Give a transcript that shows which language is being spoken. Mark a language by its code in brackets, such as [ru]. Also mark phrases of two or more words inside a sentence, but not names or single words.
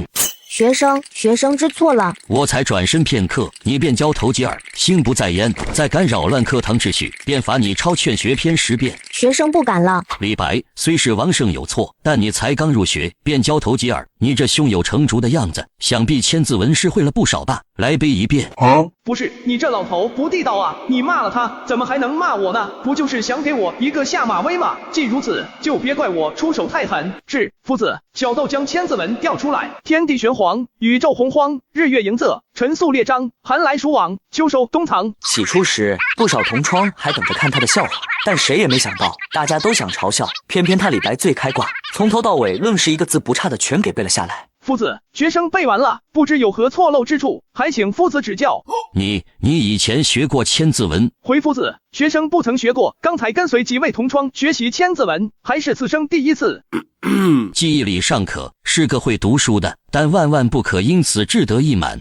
[zh] 學生知錯了。我才轉身片刻，你便交頭接耳，心不在焉，再敢擾亂課堂秩序，便罰你抄勸學篇10遍。學生不敢了。李白，雖是王勝有錯，但你才剛入學便交頭接耳，你這胸有成竹的樣子，想必千字文詩會了不少吧？來背一遍。不是，你这老頭不地道啊！你骂了他，怎么还能骂我呢？不就是想给我一个下馬威嗎？既如此，就別怪我出手太狠。是，夫子。小豆將千字文調出來，天地玄黃，宇宙洪荒，日月盈昃，辰宿列張，寒來暑往，秋收冬藏。起初時，不少同窗還等着看他的笑話，但誰也沒想到，大家都想嘲笑，偏偏他李白最開掛，從頭到尾愣是一個字不差的全給背了下來。夫子，學生背完了，不知有何錯漏之處，還請夫子指教。你以前學過千字文？回夫子，學生不曾學過，剛才跟隨幾位同窗學習千字文，還是此生第一次。記憶力尚可，是個會讀書的，但萬萬不可因此志得意滿。